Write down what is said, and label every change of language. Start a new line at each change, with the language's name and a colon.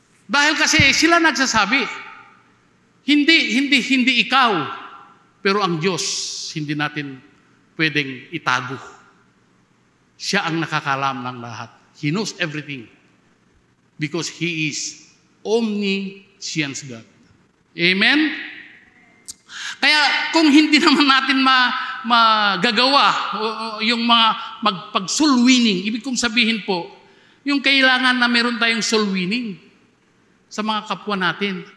Filipino: Dahil kasi sila nagsasabi, hindi ikaw, pero ang Diyos, hindi natin pwedeng itago. Siya ang nakakalam ng lahat.
English: He knows everything because He is omniscient God. Amen?
Filipino: Kaya kung hindi naman natin magagawa yung mga magpag-soul winning, ibig kong sabihin po, yung kailangan na meron tayong soul winning sa mga kapwa natin.